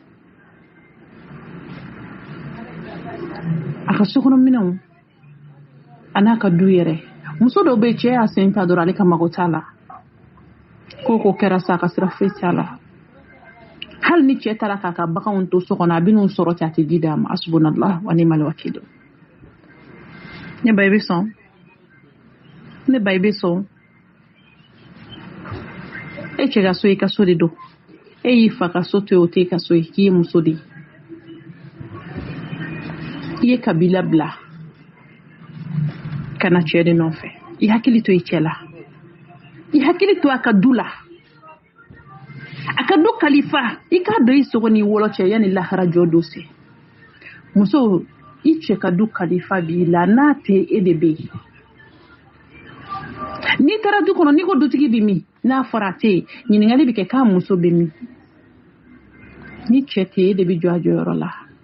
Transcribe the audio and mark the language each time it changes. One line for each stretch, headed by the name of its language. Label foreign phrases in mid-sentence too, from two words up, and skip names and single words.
Bambara: A ka sokɔnɔ minɛnw a n'a ka du yɛrɛ. Muso dɔw bɛ yen cɛ y'a sen ta dɔrɔn ale ka mago t'a la. Ko kɛra sa a ka sira foyi t'a la. Hali ni cɛ taara k'a ka baganw to so kɔnɔ a bɛ n'u sɔrɔ ten a tɛ di d'a ma.
Arabic: حسبنا الله ونعم الوكيل.
Bambara: Ne ba i bɛ sɔn. Ne ba i bɛ sɔn. E cɛ ka so i ka so de don. E y'i fa ka so to yen o tɛ i ka so ye k'i ye muso de ye. i ye kabila bila kana cɛ de nɔfɛ i hakili to i cɛ la i hakili to a ka du la a ka du kalifa i k'a dɔn i sogo ni wolo cɛ yanni lahara jɔ don se muso i cɛ ka du kalifa b'i la n'a tɛ e de bɛ yen n'i taara du kɔnɔ n'i ko dutigi bɛ min n'a fɔra a tɛ yen ɲininkali bɛ kɛ k'a muso bɛ min ni cɛ tɛ e de bɛ jɔ a jɔyɔrɔ la